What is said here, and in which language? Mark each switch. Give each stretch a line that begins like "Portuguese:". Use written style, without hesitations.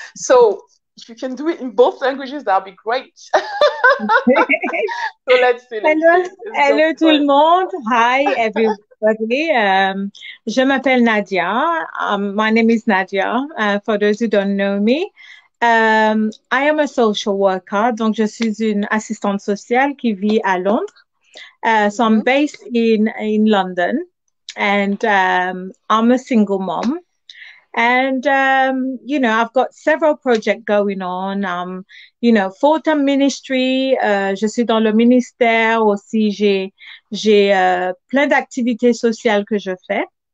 English: So if you can do it in both languages, that'll be great. So let's see.
French: Hello tout le monde.
English: Hi everybody.
French: Je m'appelle Nadia.
English: My name is Nadia, for those who don't know me. I am a social worker,
French: donc je suis une assistante sociale qui vit à Londres.
English: So I'm based in London, and I'm a single mom. And I've got several projects going on. Full-time ministry.
French: Je suis dans le ministère aussi. J'ai plein d'activités sociales que je fais.